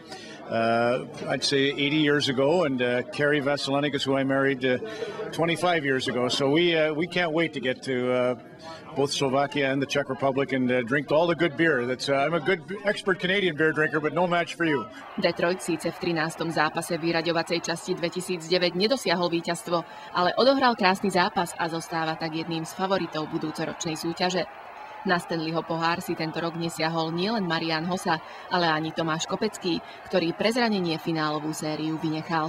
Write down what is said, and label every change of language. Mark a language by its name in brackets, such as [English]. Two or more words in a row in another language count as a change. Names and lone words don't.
[English] I'd say 80 years ago, and Carrie Vasilinek is who I married 25 years ago. So we can't wait to get to both Slovakia and the Czech Republic and drink all the good beer. I'm a good expert Canadian beer drinker, but no match for you. [Slovak] Detroit síce v 13. zápase vyraďovacej časti 2009 nedosiahol víťazstvo, ale odohral krásny zápas a zostáva tak jedným z favoritov budúcoročnej súťaže. Na Stanleyho pohár si tento rok nesiahol nielen Marián Hossa, ale ani Tomáš Kopecký, ktorý pre zranenie finálovú sériu vynechal.